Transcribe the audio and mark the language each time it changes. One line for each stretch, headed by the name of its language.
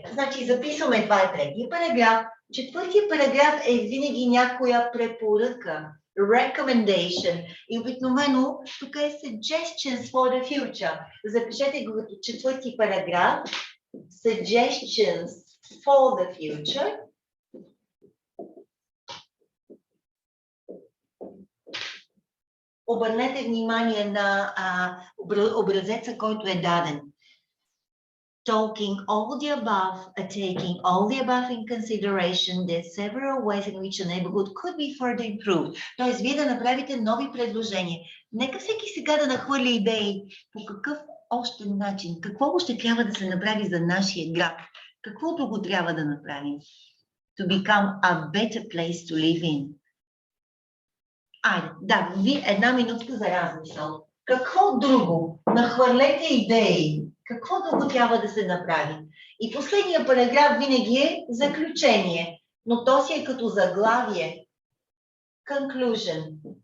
Bulgarian: Значи записваме, това е третия параграф. Четвъртия параграф е винаги някоя препоръка.
English: recommendation.
Bulgarian: И обикновено тук е
English: suggestions for the future.
Bulgarian: Запишете го като четвърти параграф.
English: Suggestions for the future.
Bulgarian: Обърнете внимание на образеца, който е даден.
English: Talking all the above, taking all the above in consideration, there are several ways in which a neighborhood could be further improved.
Bulgarian: Тоест, вие да направите нови предложения. Нека всеки сега да нахвърли идеи по какъв още начин, какво още трябва да се направи за нашия град, какво друго трябва да направим.
English: To become a better place to live in.
Bulgarian: Айде, да, ви една минутка за размисъл. Какво друго? Нахвърлете идеи. Какво друго трябва да се направи? И последния параграф винаги е заключение, но то си е като заглавие.
English: Conclusion.